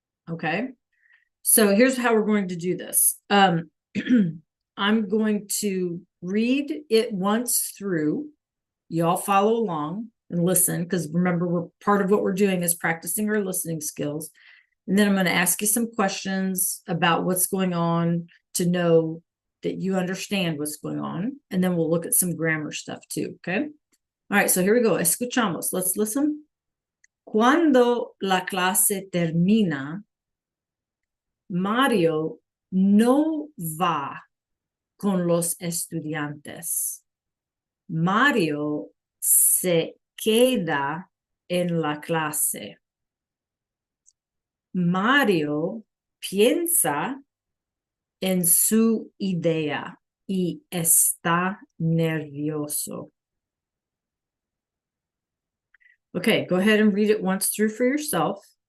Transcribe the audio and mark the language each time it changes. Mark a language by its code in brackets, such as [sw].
[en] Okay, so here's how we're going to do this. I'm going to read it once through. You all follow along. and listen, because remember, we're part of what we're doing is practicing our listening skills. And then I'm going to ask you some questions about what's going on to know that you understand what's going on. And then we'll look at some grammar stuff too. Okay. All right. So here we go. [es] Escuchamos. [en] Let's listen. [es] Cuando la clase termina, Mario no va con los estudiantes. Mario se queda en la clase. Mario piensa en su idea y está nervioso. [en] Okay, go ahead and read it once through for yourself.